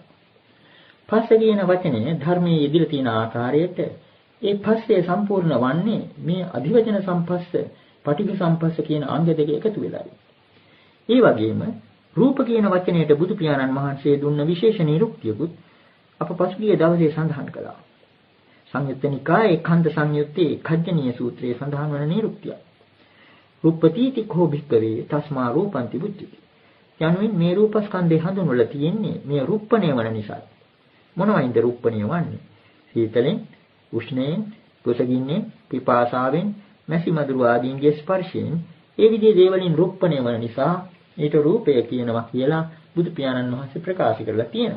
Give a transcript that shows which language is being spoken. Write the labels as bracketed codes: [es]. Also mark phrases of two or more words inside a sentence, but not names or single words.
[si] පස්ස කියන වචනය ධර්මයේ යෙදিলা තියෙන ආකාරයට ඒ පස්සේ සම්පූර්ණ වන්නේ මේ [pi] අධිවචන සම්පස්ස, පටිඝ සම්පස්ස [si] කියන අංග දෙක එකතු වෙලායි. ඒ වගේම රූප කියන වචනයට බුදු පියාණන් වහන්සේ දුන්න විශේෂ නිරුක්තියකුත් අප පසුගිය දවසේ සඳහන් කළා. සංයුත්ත නිකායේ කන්ද සංයුත්තේ කජ්ජනීය සූත්‍රයේ සඳහන් වන නිරුක්තිය. [pi] රූපපතිති කෝ භික්කවේ තස්මා රූපන්ති බුද්ධිති. [si] යනුවෙන් මේ රූපස්කන්ධය හඳුන්වලා තියෙන්නේ මේ රූපණය වන නිසා. මොනවයින්ද රූපණය වන්නේ? සීතලෙන්, උෂ්ණයෙන්, කුසගින්නෙන්, පිපාසාවෙන්, මැසි මදුරු ආදීන්ගේ ස්පර්ශයෙන් ඒ විදිහේ දේවලින් රූපණය වන නිසා ඊට රූපය කියනවා කියලා බුදු පියාණන් වහන්සේ ප්‍රකාශ කරලා තියෙනවා.